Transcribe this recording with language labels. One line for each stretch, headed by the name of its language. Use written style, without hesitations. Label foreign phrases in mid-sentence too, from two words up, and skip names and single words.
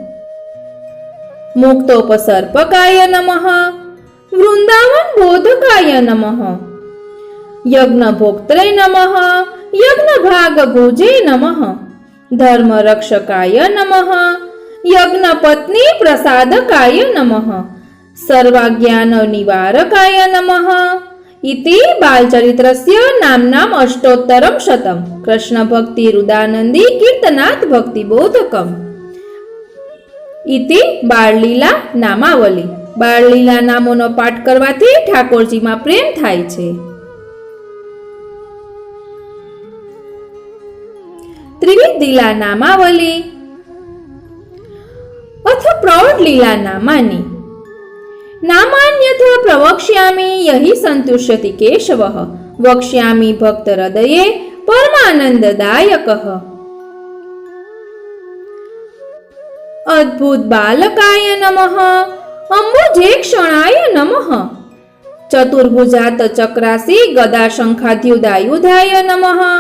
Sanskrit: मुक्तोपसर्पकाय नमः, वृंदावन बोधकाय नमः, यज्ञ भोक्त्रे नमः, यज्ञ भाग भुजे नमः, धर्म रक्षकाय नमः, यज्ञ पत्नी प्रसादकाय नमः, सर्वाज्ञान निवारकाय नमः। इति बालचरित्रस्य नाम्नाम् अष्टोत्तरं शतम् कृष्ण भक्ति रुदानंदी कीर्तनात् भक्ति बोधकम् इति बाळलीला नामावली।
Gujarati: બાળલીલા નામોનો પાઠ કરવાથી ઠાકોરજીમાં પ્રેમ થાય છે।
Sanskrit: ત્રિવિધ લીલા નામાવલી अथ प्रौढ लीला नामानि। नामान्यथा प्रवक्ष्यामि यहि सन्तुष्यति केशवः, वक्ष्यामि भक्त हृदये परमानन्ददायकः। अद्भुत बालकाय नमः, अम्बुजेक्षणाय नमः, चतुर्भुजात चक्रासी गदा शंखाद्युदायुधाय नमः,